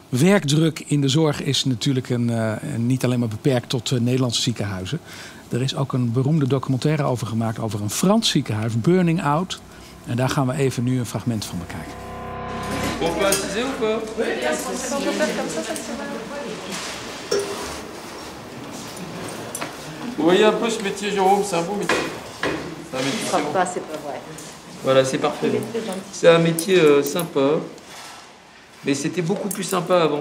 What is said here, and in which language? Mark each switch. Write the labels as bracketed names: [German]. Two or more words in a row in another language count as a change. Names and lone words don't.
[Dutch] werkdruk in de zorg is natuurlijk niet alleen maar beperkt tot Nederlandse ziekenhuizen. Er is ook een beroemde documentaire over gemaakt over een Frans ziekenhuis, Burning Out. En daar gaan we even nu een fragment van bekijken. [French] On peut assiser ou pas? Oui, Vous voyez un peu ce métier, Jérôme, c'est un beau métier. C'est un métier. C'est pas vrai. Voilà, c'est parfait. C'est un métier sympa, mais c'était beaucoup plus sympa avant.